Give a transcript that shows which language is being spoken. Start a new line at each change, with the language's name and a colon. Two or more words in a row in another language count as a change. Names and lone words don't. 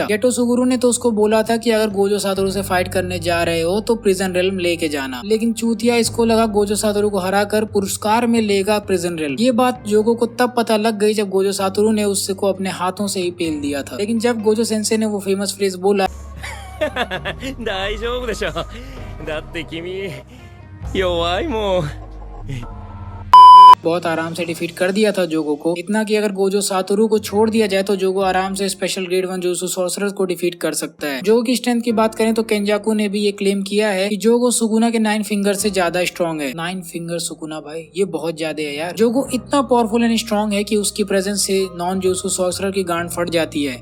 Hindi: गेटो सुगुरु ने तो उसको बोला था कि अगर गोजो सातोरू से फाइट करने जा रहे हो तो
English: prison realm
Hindi: लेके जाना, लेकिन चूतिया इसको लगा गोजो सातोरू को हराकर पुरस्कार में लेगा
English: prison realm.
Hindi: ये बात जोगो को तब पता लग गई जब गोजो सातोरू ने उससे को अपने हाथों से ही पेल दिया था। लेकिन जब गोजो सेंसे ने वो
English: famous phrase
Hindi: बोला
Japanese: 大丈夫でしょ。だって君弱いもん。
Hindi: बहुत आराम से डिफीट कर दिया था जोगो को, इतना कि अगर गोजो सातोरू को छोड़ दिया जाए तो जोगो आराम से
English: special grade 1 jujutsu sorcerer
Hindi: को डिफीट कर सकता है। जोगो की स्ट्रेंथ की बात करें तो केंजाकू ने भी ये क्लेम किया है कि जोगो सुकुना के 9 फिंगर से ज्यादा स्ट्रॉन्ग है। 9 फिंगर सुकुना भाई, ये बहुत ज्यादा है यार। जोगो इतना
English: powerful and strong
Hindi: है कि उसकी प्रेजेंस से
English: non jujutsu sorcerer
Hindi: की गांड फट जाती है।